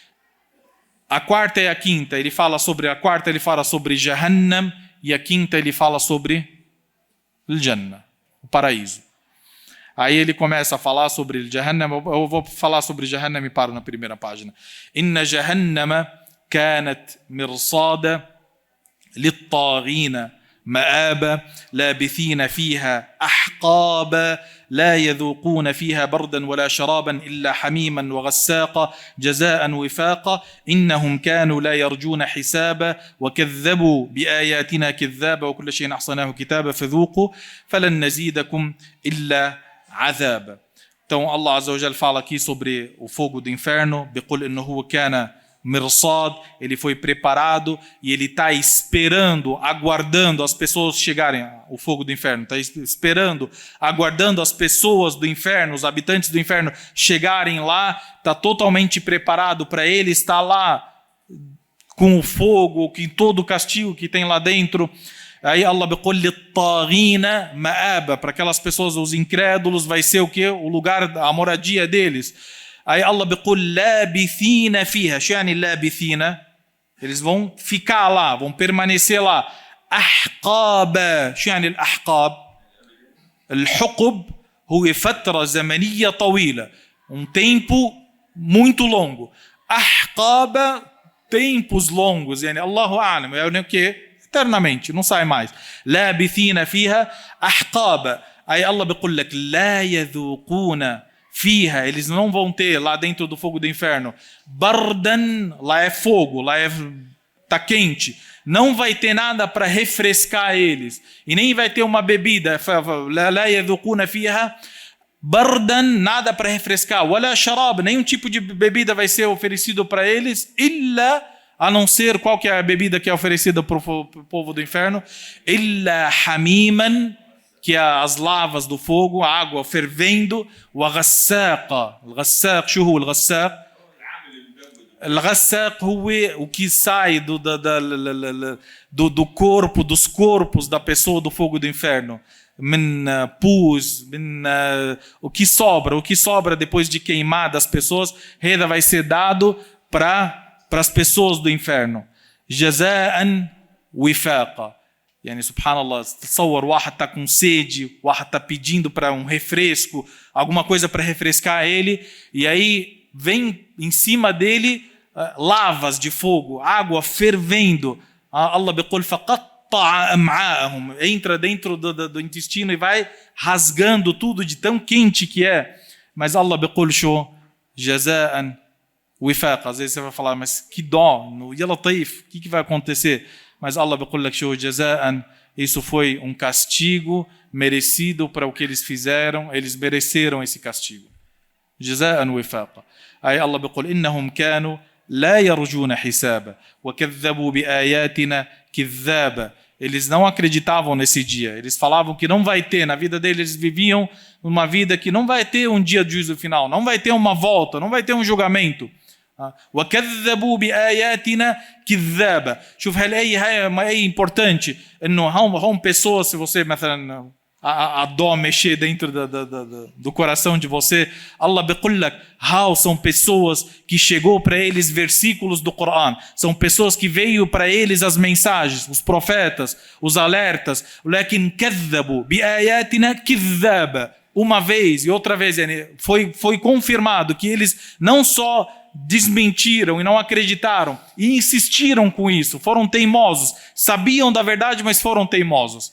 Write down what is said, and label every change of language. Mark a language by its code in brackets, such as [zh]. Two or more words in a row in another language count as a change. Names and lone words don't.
[pt] A quarta e a quinta, ele fala sobre Jahannam, e a quinta ele fala sobre Al-Jannah, o paraíso. Aí ele começa a falar sobre Jahannam. Eu vou falar sobre Jahannam e paro na primeira página. [ar] إن جهنم كانت مرصادا للطاغين مآبا لابثين فيها أحقابا لا يذوقون فيها بردا ولا شرابا إلا حميما وغساقا جزاء وفاقا إنهم كانوا لا يرجون حسابا وكذبوا بآياتنا كذابا وكل شيء أحصناه كتابا فذوقوا فلن نزيدكم إلا عذابا. [pt] Então [ar] الله عز وجل [pt] fala aqui sobre o fogo do inferno. [ar] بيقول إنه كان mirsad, [pt] ele foi preparado e ele está esperando, aguardando as pessoas chegarem. O fogo do inferno está esperando, aguardando as pessoas do inferno, os habitantes do inferno chegarem lá. Está totalmente preparado para ele estar lá com o fogo, com todo o castigo que tem lá dentro. [ar] Aí Allah بيقول للطاغين مآبا, [pt] para aquelas pessoas, os incrédulos, vai ser o que? O lugar, a moradia deles. Aí [ar] Allah بيقول لابثين فيها. شو يعني لابثين? [pt] Eles vão ficar lá, vão permanecer lá. [ar] أحقابا. شو يعني الأحقاب? الحقب هو فترة زمنية طويلة, [pt] um tempo muito longo. أحقابا, tempos longos, [ar] يعني الله أعلم, [pt] é o que? Eternamente, não sai mais. [ar] لابثين فيها أحقابا. Aí Allah بيقول لك لا يذوقون فيها, [pt] eles não vão ter lá dentro do fogo do inferno. Bardan, lá é fogo, lá tá quente. Não vai ter nada para refrescar eles. E nem vai ter uma bebida. [ar] لا يذوقون فيها bardan, [pt] nada para refrescar. [ar] ولا شراب, [pt] nenhum tipo de bebida vai ser oferecido para eles. إلا, a não ser qual que é a bebida que é oferecida para o povo do inferno. [ar] إلا حميما, [pt] que é as lavas do fogo, a água fervendo. [ar] وغساقا. الغساق, شو هو الغساق? [pt] Al-ghassaq o que sai do corpo, dos corpos da pessoa do fogo do inferno. Pus, o que sobra depois de queimar das pessoas, Reda vai ser dado para as pessoas do inferno. [ar] جزاء وفاقا. يعني سبحان الله, تصور واحد [pt] está com sede, واحد está pedindo para um refresco, alguma coisa para refrescar ele, e aí vem em cima dele lavas de fogo, água fervendo. [ar] Allah بيقول فقطع أمعاءهم, [pt] entra dentro do intestino e vai rasgando tudo de tão quente que é. [ar] Mas Allah بيقول شو جزاء وفاق. [pt] Às vezes você vai falar, mas que dó, no [ar] يا لطيف, [pt] o que vai acontecer? [ar] Mas Allah بيقول لك شو جزاء, [pt] isso foi um castigo merecido para o que eles fizeram, eles mereceram esse castigo. [ar] جزاء وفاق. Aí Allah بيقول إنهم كانوا لا يرجون حسابا وكذبوا بآياتنا كذابا. [pt] Eles não acreditavam nesse dia. Eles falavam que não vai ter. Na vida deles, eles viviam uma vida que não vai ter um dia de juízo final. Não vai ter uma volta. Não vai ter um julgamento. [ar] وكذبوا بآياتنا كذابا. شوف هالآية هاي [pt] uma área importante. [ar] إنه هم [pt] pessoas, se você, مثلا, a dó mexer dentro do coração de você, [ar] Allah بيقول لك [pt] how são pessoas que chegou para eles versículos do Corão, são pessoas que veio para eles as mensagens, os profetas, os alertas, [ar] لكن كذبوا بآياتنا كذابا. [pt] Uma vez e outra vez, foi confirmado que eles não só desmentiram e não acreditaram e insistiram com isso, foram teimosos, sabiam da verdade, mas foram teimosos.